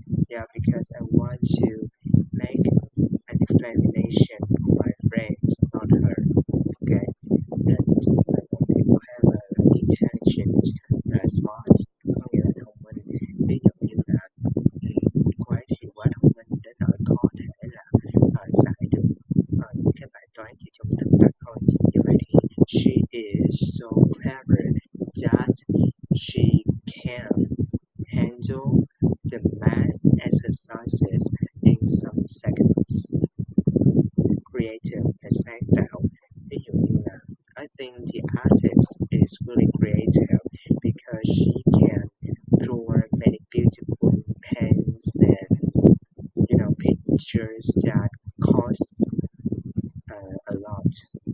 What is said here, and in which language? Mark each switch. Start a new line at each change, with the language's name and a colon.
English: Yeah, because I want to make an examination for my friends, not her.
Vietnamese: Okay, blunt là một cái clever, là intelligent, là smart, có nghĩa là thông minh. Ví dụ như là cô ấy thì quá thông minh đến nỗi có thể là giải được những cái bài toán chỉ trong tích tắc thôi. Như vậy thì
English: she is so clever that she can handle the math exercises in some seconds. Creative
Vietnamese: là sáng tạo. Ví dụ như là
English: I think the artist is really creative because she can draw many beautiful pens and pictures that cost a lot.